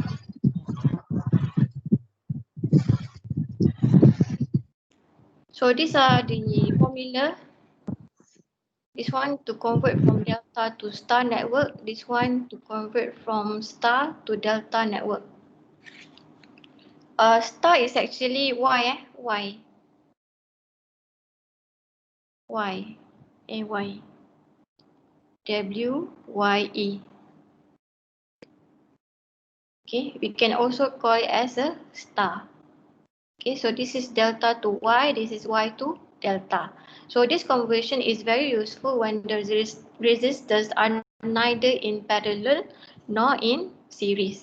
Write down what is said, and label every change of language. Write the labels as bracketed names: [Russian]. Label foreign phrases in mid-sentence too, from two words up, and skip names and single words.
[English] So these are the formula. This one to convert from delta to star network. This one to convert from star to delta network. Star is actually Y, Y. Y. A-Y. W-Y-E. Okay, we can also call it as a star. Okay, so this is delta to Y, this is Y to delta. So this conversion is very useful when the resistors are neither in parallel nor in series.